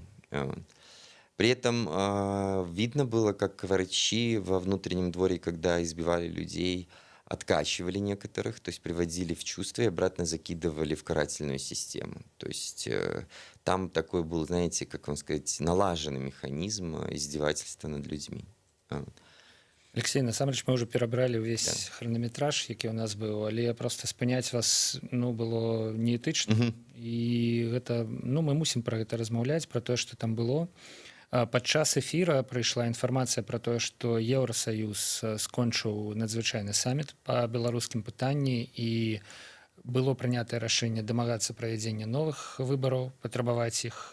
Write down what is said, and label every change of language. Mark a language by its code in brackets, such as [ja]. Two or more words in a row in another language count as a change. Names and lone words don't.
[ru] При этом видно было, как врачи во внутреннем дворе, когда избивали людей, откачивали некоторых, то есть приводили в чувство и обратно закидывали в карательную систему. То есть там такой был, знаете, как вам сказать, налаженный механизм издевательства над людьми. [be] Алексей, насамрэч мы ўжо перабралі ўвесь хранаметраж, які ў нас быў, але проста спыняць вас было неэтычна. І гэта мы мусім пра гэта размаўляць, пра тое, што там было. Падчас эфіра прыйшла інфармацыя пра тое, што Еўрасаюз скончыў надзвычайны саміт па беларускім пытанні, і было прынятае рашэнне дамагацца правядзення новых выбараў, патрабаваць іх.